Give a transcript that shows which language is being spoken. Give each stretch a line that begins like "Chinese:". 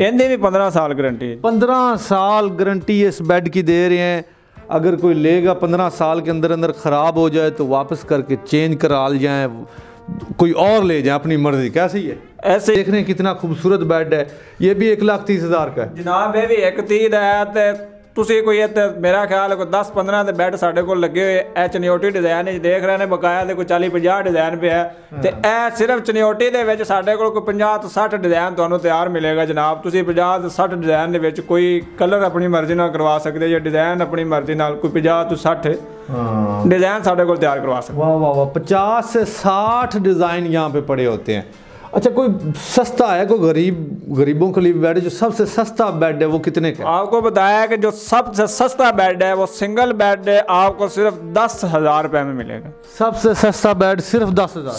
Hindi: इनकी भी 15 साल गारंटी। 15 साल गारंटी इस बेड की दे रहे हैं। अगर कोई लेगा 15 साल के अंदर अंदर ख़राब हो जाए तो वापस करके चेंज करा जाए, कोई और ले जाए अपनी मर्जी। कैसी है? ऐसे देख रहे हैं कितना खूबसूरत बेड है, ये भी 1,30,000 का है जनाब। ये भी 1,30,000 है ते
Punjabi: ਤੁਸੀਂ ਕੋਈ ਇੱਥੇ
Hindi: मेरा ख्याल है
Punjabi: कोई 10-15 ਦੇ ਬੈੱਡ ਸਾਡੇ ਕੋਲ ਲੱਗੇ ਹੋਏ ਐ ਚਨਿਓਟੀ ਡਿਜ਼ਾਈਨ ਵਿੱਚ ਦੇਖ ਰਹੇ ਨੇ, ਬਕਾਇਆ ਦੇ ਕੋਈ 40-50 ਡਿਜ਼ਾਈਨ ਪਿਆ ਤੇ ਇਹ ਸਿਰਫ ਚਨਿਓਟੀ ਦੇ ਵਿੱਚ ਸਾਡੇ ਕੋਲ ਕੋਈ 50 ਤੋਂ 60 ਡਿਜ਼ਾਈਨ ਤੁਹਾਨੂੰ ਤਿਆਰ ਮਿਲੇਗਾ ਜਨਾਬ। ਤੁਸੀਂ 50 ਤੋਂ 60 ਡਿਜ਼ਾਈਨ ਦੇ ਵਿੱਚ ਕੋਈ ਕਲਰ ਆਪਣੀ ਮਰਜ਼ੀ ਨਾਲ ਕਰਵਾ ਸਕਦੇ ਜੇ, ਡਿਜ਼ਾਈਨ ਆਪਣੀ ਮਰਜ਼ੀ ਨਾਲ ਕੋਈ 50 ਤੋਂ 60
Hindi: डिज़ाइन साढ़े को तैयार करवा सकते। वाह वाह वाह, 50 से 60 डिज़ाइन यहाँ पे पड़े होते हैं। अच्छा कोई सस्ता है, कोई गरीबों के लिए बेड जो सबसे सस्ता बेड है वो कितने का? आपको बताया कि जो सबसे सस्ता बेड है वो सिंगल बेड है, आपको सिर्फ 10,000 रुपए में मिलेगा। सबसे सस्ता बेड सिर्फ 10,000,